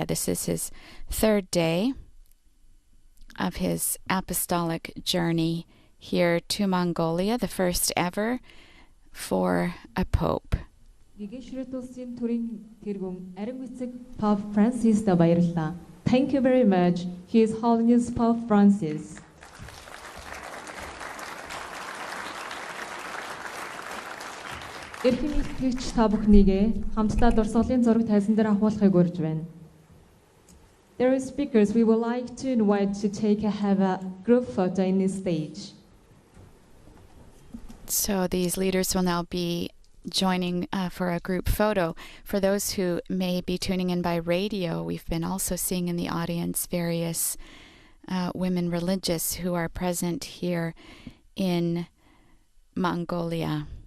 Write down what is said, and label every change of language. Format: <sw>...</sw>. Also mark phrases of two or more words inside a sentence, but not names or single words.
<en>This is his third day of his apostolic journey here to Mongolia, the first ever for a pope.</en> <mn>Pope Francis баярлалаа.</mn> <en>Thank you very much, His Holiness Pope Francis.</en> <mn>Эрхэм итгэгч та бүхнийгээ хамтдаа дурсгалын зураг тайзан дээр авахыг урьж байна.</mn> <en>There are speakers we would like to invite to have a group photo in this stage. So these leaders will now be joining for a group photo. For those who may be tuning in by radio, we've been also seeing in the audience various women religious who are present here in Mongolia.</en>